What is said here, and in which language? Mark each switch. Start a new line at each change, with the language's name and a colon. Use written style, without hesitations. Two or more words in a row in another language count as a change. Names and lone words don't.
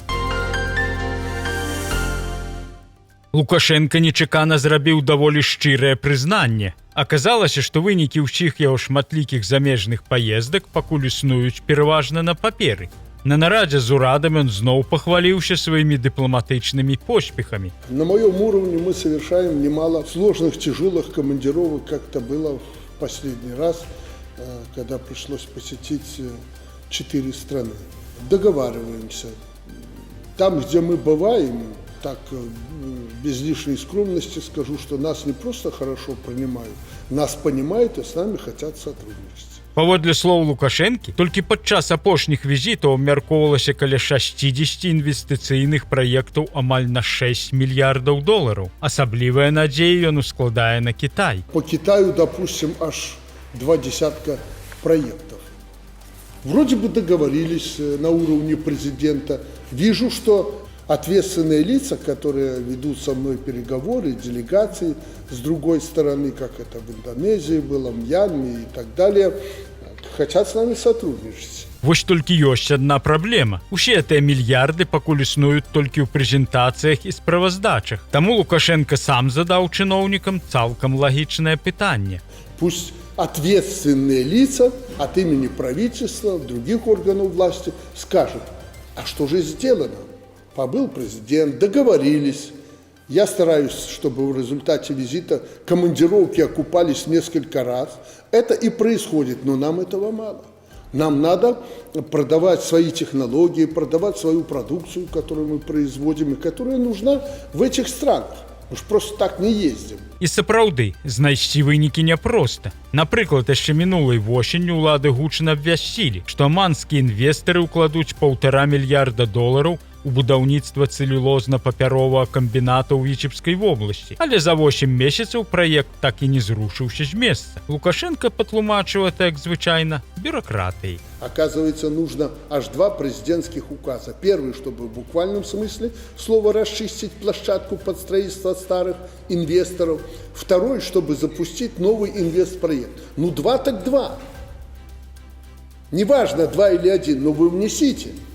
Belarusian: Лукашенко нечакана зрабіў даволі шчырае прызнанне. Аказалася, што вынікі ўсіх яго шматлікіх замежных паездак пакуль існуюць пераважна на паперы. На нарадзе з урадам ён зноў пахваліўся сваімі дыпламатычнымі поспехамі.
Russian: На моем уровне мы совершаем немало сложных, тяжелых командировок, как это было в последний раз, когда пришлось посетить 4 страны. Договариваемся. Там, где мы бываем, так, без лишней скромности скажу, что нас не просто хорошо принимают, нас понимают и с нами хотят сотрудничать.
Belarusian: Паводле слоў Лукашэнкі, толькі падчас апошніх візітаў абмяркоўвалася каля 60 інвестыцыйных праектаў амаль на 6 мільярдаў долараў. Асаблівая надзея ён ускладае на Кітай.
Russian: По Китаю, допустим, аж 2 десятка проектов. Вроде бы договорились на уровне президента. Вижу, что ответственные лица, которые ведут со мной переговоры, делегации, с другой стороны, как это в Индонезии было, в Мьянме и так далее, хотят с нами сотрудничать.
Belarusian: Вось толькі ёсць адна праблема. Усе гэтыя мільярды пакуль існуюць толькі ў прэзентацыях і справаздачах. Таму Лукашенко сам задаў чыноўнікам цалкам лагічнае пытанне.
Russian: Пусть ответственные лица от имени правительства, других органов власти скажут, а что же сделано? Побыл президент, договорились. Я стараюсь, чтобы в результате визита командировки окупались несколько раз. Это и происходит, но нам этого мало. Нам надо продавать свои технологии, продавать свою продукцию, которую мы производим и которая нужна в этих странах. Мы ж просто так не ездим.
Belarusian: І сапраўды, знайсці вынікі няпроста. Напрыклад, яшчэ минулай восенню ўлады гучна абвясцілі, што аманскія інвестары ўкладуць 1,5 мільярда долараў у будаўніцтва цэлюлозна-папяровага камбіната ў Вічебскай вобласці. Але за 8 месяцаў праект так і не зрушыўся з месца. Лукашенко патлумачыў это, як звычайна, бюрократыяй.
Russian: Оказывается, нужно аж 2 президентских указа. Первый, чтобы в буквальном смысле слова расчистить площадку под строительство старых инвесторов. Второй, чтобы запустить новый инвестпроект. Ну, 2 так 2. Неважно, 2 или 1, но вы внесите.